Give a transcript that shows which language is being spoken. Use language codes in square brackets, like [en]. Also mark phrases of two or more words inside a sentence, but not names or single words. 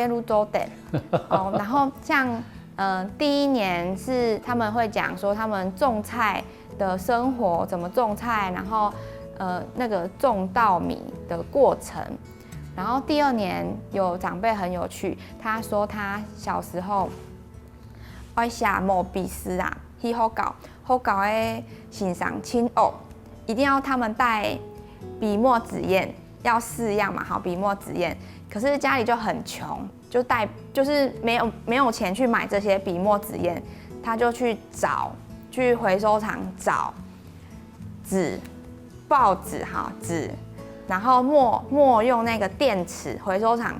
[zh] 給路走的，然後像第1年是他們會講說他們種菜的生活怎麼種菜，然後那個種稻米的過程，然後第2年有長輩很有趣，他說他小時候愛寫毛筆詩啊，去學校的欣賞青學。一定要他們帶笔墨纸砚要4样嘛，好，笔墨纸砚。可是家里就很穷，就是没有钱去买这些笔墨纸砚，他就去回收厂找纸、报纸纸，然后墨用那个电池，回收厂